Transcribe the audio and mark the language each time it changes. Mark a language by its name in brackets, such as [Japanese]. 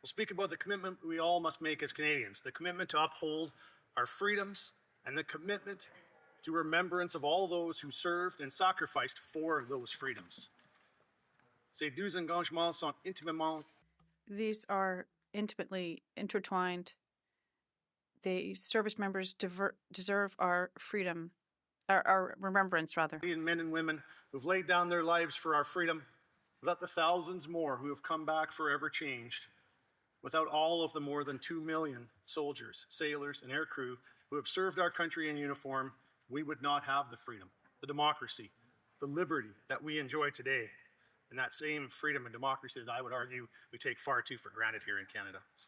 [English] We'll speak about the commitment we all must make as Canadians, the commitment to uphold our freedoms and the commitment to remembrance of all those who served and sacrificed for those freedoms. [French] Ces deux engagements sont intimement. [English] These are intimately intertwined. The service members deserve our freedom, our remembrance, rather. Men and women who've laid down their lives for our freedom, without the thousands more who have come back forever changed, without all of the more than 2 million soldiers, sailors, and aircrew who have served our country in uniform, we would not have the freedom, the democracy, the liberty that we enjoy today, and that same freedom and democracy that I would argue we take far too for granted here in Canada.